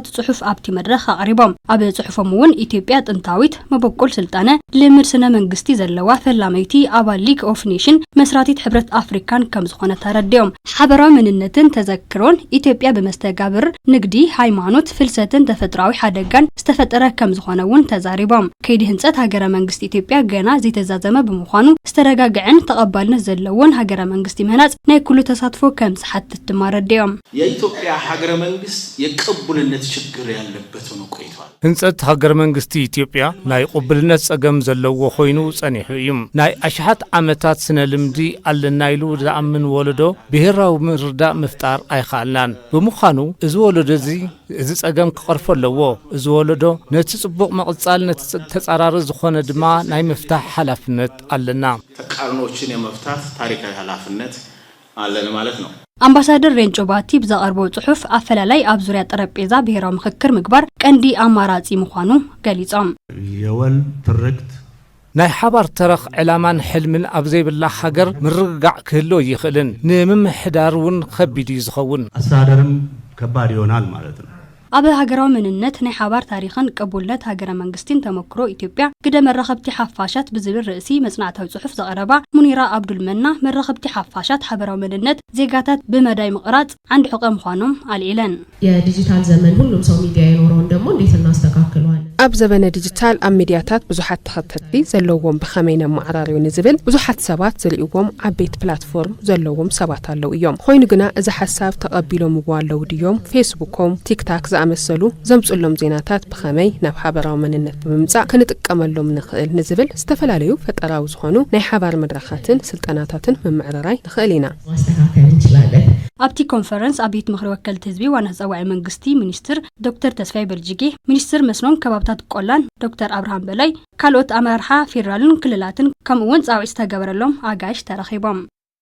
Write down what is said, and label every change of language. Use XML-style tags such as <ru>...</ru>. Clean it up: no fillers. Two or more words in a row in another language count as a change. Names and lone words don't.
<ti>ጽሑፍ ኣብቲ መድረኽ ኣቕሪቦም ኣብ ጽሑፎም እውን ኢትዮጵያ ጥንታዊት መበቆል ስልጣነ ልምድ ስነ መንግስቲ ዘለዋ ፈላመይቲ ኣባል ሊግ ኦፍ ኔሽን መስራቲት ሕብረት አፍሪካን ከም ዝኾነ ተረድዮም ሓበራዊ ምንነትን ተዘክሮን ኢትዮጵያ በመስተጋብር ንግዲ ሃይማኖት ፍልሰትን ተፈጥሯዊ ሓደጋን ዝተፈጠረ ከም ዝኾነ እውን ተዛሪቦም ከይዲ ህንጸት ሃገረ መንግስቲ ኢትዮጵያ ገና ዘይተዛዘመ ብምዃኑ ዝተረጋግዐን ተቐባልነት ዘለዎን ሃገረ መንግስቲ ምህናጽ ናይ ኩሉ ተሳትፎ ከም ዝሓትት ተማረድዮም</ti> <am>የኢትዮጵያ ሃገረ መንግስት የቅቡልነት ችግር ያለበት ሆኖ ቆይቷል።</am> <ti>ህንጸት ሃገረ መንግስቲ ኢትዮጵያ ናይ ቅቡልነት ጸገም ዘለዎ ኮይኑ ጸኒሑ እዩ። ናይ ኣሽሓት ዓመታት ስነ ልምዲ አለና ኢሉ ዝኣምን ወለዶ ብሄራዊ ምርዳእ ምፍጣር ኣይኻልናን ብምዃኑ እዚ ወለዶ እዚ ጸገም ክቐርፎ ኣለዎ። እዚ ወለዶ ነቲ ጽቡቕ መቕጻል ነቲ ተጻራሪ ዝኾነ ድማ ናይ ምፍታሕ ሓላፍነት ኣለና።</ti> <am>ተቃርኖችን የመፍታት ታሪካዊ ሓላፍነት አለን ማለት ነው።</am> <ti>አምባሳደር ሬንጮ ባቲ ብዘቀርበው ጽሑፍ አፈላላይ ኣብ ዙርያ ጠረጴዛ ብሄራዊ ምክክር ምግባር ቀንዲ አማራጺ ምዃኑ ገሊጾም</ti> <am>የወል ትርክት</am> <ti>ናይ ሓባር ተረኽ ዕላማን ሕልምን ኣብ ዘይብላ ሃገር ምርግጋዕ ክህሎ ይኽእልን ንምምሕዳር እውን ከቢድ ዝኸውን</ti> <am>አስተዳደርም ከባድ ይሆናል ማለት ነው።</am> <ti>ኣብ ሃገራዊ ምንነት ናይ ሓባር ታሪኽን ቅቡልነት ሃገረ መንግስቲን ተሞክሮ ኢትዮጵያ ግደ መረኸብቲ ሓፋሻት ብዝብል ርእሲ መጽናዕታዊ ጽሑፍ ዘቀረባ ሙኒራ አብዱልመና መረኸብቲ ሓፋሻት ሓበራዊ ምንነት ዜጋታት በመዳይ ምቕራጽ አንድ ሕቀ ምዃኖም አልኢለን</ti> <am>የዲጂታል ዘመን ሁሉም ሰው ሚዲያ ይኖረውን ደግሞ እንዴት እናስተካክለዋለን</am> <ti>ኣብ ዘበነ ዲጂታል ኣብ ሚዲያታት ብዙሓት ተኸተልቲ ዘለዎም ብኸመይነ ማዕራርዩ ንዝብል ብዙሓት ሰባት ዝርእዎም ዓበይት ፕላትፎርም ዘለዎም ሰባት ኣለው እዮም ኮይኑ ግና እዚ ሓሳብ ተቐቢሎም ዋለው ድዮም ፌስቡኮም ቲክታክ ዝኣመሰሉ ዘምጽሎም ዜናታት ብኸመይ ናብ ሓበራዊ መንነት ብምምጻእ ክንጥቀመሎም ንኽእል ንዝብል ዝተፈላለዩ ፈጠራዊ ዝኾኑ ናይ ሓባር መድረኻትን ስልጠናታትን መምዕራራይ ንኽእል ኢና</ti> <am>ማስተካከል እንችላለን።</am> <ti>ኣብቲ ኮንፈረንስ ኣብ ቤት ምኽሪ ወከልቲ ህዝቢ ዋና ተጸዋዒ መንግስቲ ሚኒስትር ዶክተር ተስፋይ በልጅጌ ሚኒስትር መስኖን ከባብታት ቆላን ዶክተር አብርሃም በላይ ካልኦት ኣመራርሓ ፌደራልን ክልላትን ከምኡውን ጻውዒት ዝተገበረሎም ኣጋይሽ ተረኺቦም</ti>